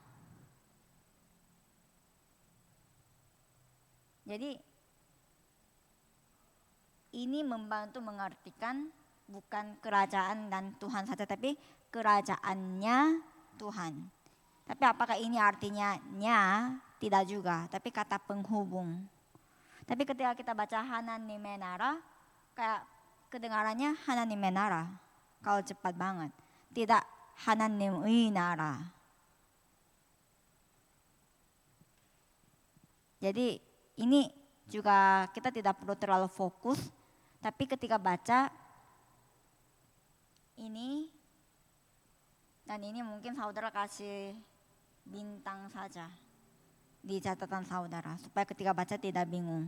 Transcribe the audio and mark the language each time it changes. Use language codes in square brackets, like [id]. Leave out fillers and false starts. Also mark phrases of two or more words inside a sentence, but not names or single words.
[id] Jadi ini membantu mengartikan bukan kerajaan dan Tuhan saja, tapi kerajaannya Tuhan. Tapi apakah ini artinya nya? Tidak juga, tapi kata penghubung. Tapi ketika kita baca [ko] 하나님의 나라, [id] kayak kedengarannya [ko] 하나님의 나라. [id] Kalau cepat banget. Tidak [ko] 하나님의 나라. [id] Jadi ini juga kita tidak perlu terlalu fokus, tapi ketika baca ini dan ini mungkin saudara kasih bintang saja di catatan saudara supaya ketika baca tidak bingung.